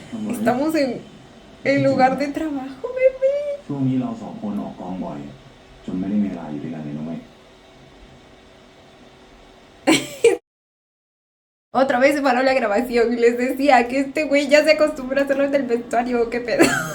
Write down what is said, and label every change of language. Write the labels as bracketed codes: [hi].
[es] Estamos en el lugar de trabajo, bebé. [th] ช่วงนี้เราสองคนออกกองบ่อยจนไม่ได้มีเวลาอยู่ด้วยกันเลยนะเว้ย [es] Otra vez se paró la grabación y les decía que este güey ya se acostumbra a hacerlo del vestuario, qué pedo.